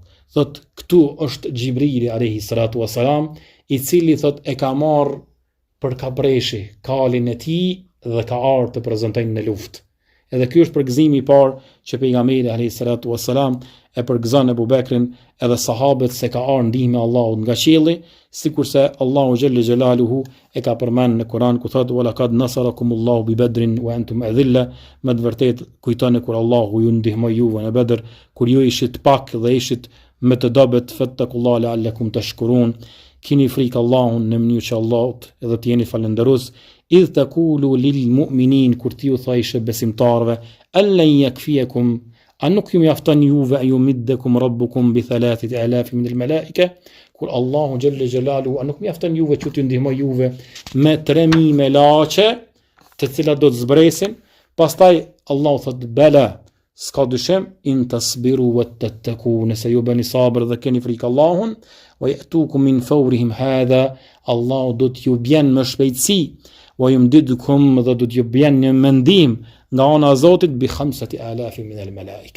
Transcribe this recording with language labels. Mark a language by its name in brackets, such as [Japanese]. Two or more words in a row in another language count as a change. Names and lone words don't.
[Albanian] Thot këtu është Xhibrili [Arabic] عليه الصلاة والسلام, [Albanian] i cili thot e ka marrë për kapreshi kalin e tij dhe ka ardhur të prezantojnë në luftë. Edhe ky është përgëzimi i parë që pejgamberi [Arabic] عليه الصلاة والسلام [Albanian] e përgëzon Abu Bekrin edhe sahabët se ka ardhur ndihma e Allahut nga qielli, sikurse Allahu [Arabic] جل جلاله [Albanian] e ka përmend në Kur'an ku thotë: [Arabic] "ولقد نصركم الله ببدر وأنتم أذلة", [Albanian] me të vërtetë kujtoni kur Allahu ju ndihmoi juve në Bedër, kur ju ishit pak dhe ishit me të dobët, [Arabic] فاتقوا الله لعلكم تشكرون, [Albanian] kini frikë Allahun në mënyrë që Allahut edhe të jeni falënderues. [Arabic] إذ تقول للمؤمنين, [Albanian] kur ti u thajshë besimtarve: [Arabic] ألن يكفيكم, [Albanian] a nuk ju mjafton juve, [Arabic] أن يمدكم ربكم ب3000 من الملائكة, [Albanian] kur Allahu [Arabic] جل جلاله [Albanian] a nuk mjafton juve që t'ju ndihmoj juve me 3000 melaqe, të cilat do të zbresin. Pastaj Allahu thot: bela, s'ka dyshim, [Arabic] إن تصبروا وتتقوا, [Albanian] nëse ju bëni sabër dhe keni frikë Allahun, [Arabic] ويأتوكم من فورهم هذا, [Albanian] Allahu do t'ju bjen me shpejtësi, [Arabic] ويمددكم, [Albanian] dhe do t'ju bjen një mendim nga ana e Zotit [Arabic] ب5000 من الملائكة.